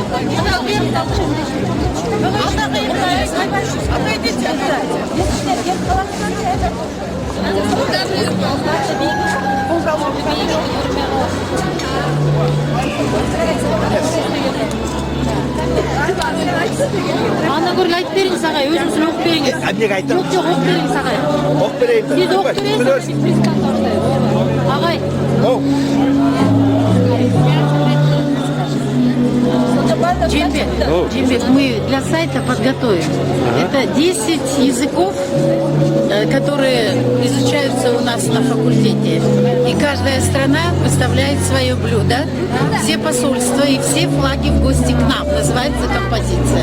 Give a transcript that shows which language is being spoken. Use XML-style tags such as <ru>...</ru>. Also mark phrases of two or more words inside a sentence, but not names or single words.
<ru>Отойдите, Ана говорит,</ru> <kk>айтып беріңіз ағай, өзіңіздің оқып беріңіз. Неге айтам? Жоқ, оқып беріңіз ағай. Оқып берейін. Сіз оқып бересіз. Ағай.</kk> <ru>Джембек, мы для сайта подготовим. Это 10 языков, которые изучаются у нас на факультете. И каждая страна выставляет свое блюдо. Все посольства и все флаги в гости к нам. Называется композиция.</ru>